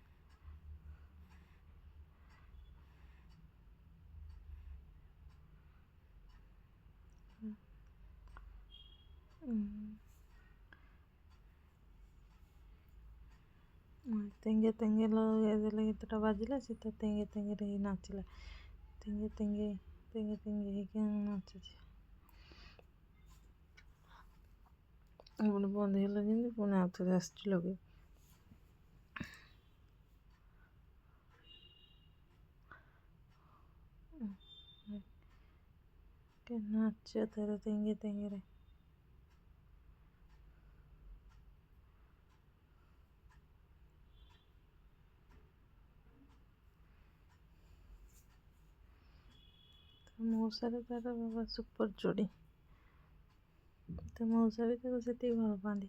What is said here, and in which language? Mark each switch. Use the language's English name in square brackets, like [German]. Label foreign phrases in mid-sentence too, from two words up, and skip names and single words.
[Odia] ତେଙ୍ଗେ ତେଙ୍ଗେ ଲଗେଇଦେଲେ କେତେଟା ବାଜିଲା, ସେ ତ ତେଙ୍ଗେ ତେଙ୍ଗେରେ ହେଇ ନାଚିଲା। ତେଙ୍ଗେ ତେଙ୍ଗେ ତେଙ୍ଗେ ତେଙ୍ଗେ ହେଇକି ନାଚୁଛି। ପୁଣି ବନ୍ଦ ହେଇଗଲା ଯେମିତି ପୁଣି ଆଉଥରେ ଆସିଛି ଲଗେଇ। [Hindi] के नाच तेरे तेंगे तेंगे रे। [Odia] ମଉସାରେ ତାର ବାବା ସୁପର ଯୋଡ଼ି, ତ ମଉସା ବି ତାକୁ ସେତିକି ଭଲ ପାଆନ୍ତି।